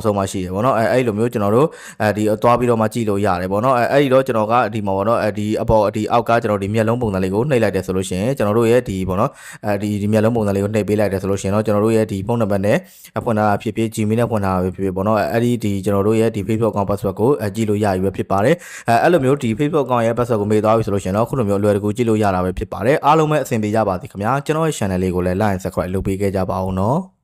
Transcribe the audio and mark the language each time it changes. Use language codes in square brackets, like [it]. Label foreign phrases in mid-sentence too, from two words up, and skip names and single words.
[my] ဆုံးမှာရှိတယ်ဗောနော်အဲ့လိုမျိုးကျွန်တော်တို့ဒီသွားပြီးတော့မှကြည့်လို့ရတယ်ဗောနော်အဲ့ဒီတော့ကျွန်တော်ကဒီမှာဗောနော်ဒီအပေါ်ဒီအောက်ကကျွန်တော်ဒီမျက်လုံးပုံစံလေးကိုနှိပ်လိုက်တယ်ဆိုလို့ရှိရင်ကျွန်တော်တို့ရဲ့ဒီဗောနော်ဒီမျက်လုံးပုံစံလေးကိုနှိပ်ပေးလိုက်တယ်ဆိုလို့ရှိရင်တော့ကျွန်တော်တို့ရဲ့ဒီဖုန်းနံပါတ်နဲ့ဖွင့်ထားတာဖြစ်ဖြစ် Gmail နဲ့ဖွင့်ထားတာဖြစ်ဖြစ်ဗောနော်အဲ့ဒီကျွန်တော်တို့ရဲ့ဒီ Facebook [en] account password [my] ကိုကြည့်လို့ရပြီပဲဖြစ်ပါတယ်အဲ့လိုမျိုးဒီ Facebook account ရဲ့ password ကိုမေ့သွားပြီဆိုလို့ရှိရင်တော့ခုလိုမျိုးအလွယ်တကူကြည့်လို့ရတာပဲဖြစ်ပါတယ်အားလုံးပဲအဆင်ပြေကြပါစေခင်ဗျာကျွန်တော်ရဲ့ channel လေးကိုလည်း [en] like and subscribe [my] လုပ်ပေးခဲ့ကြပါဦးနော်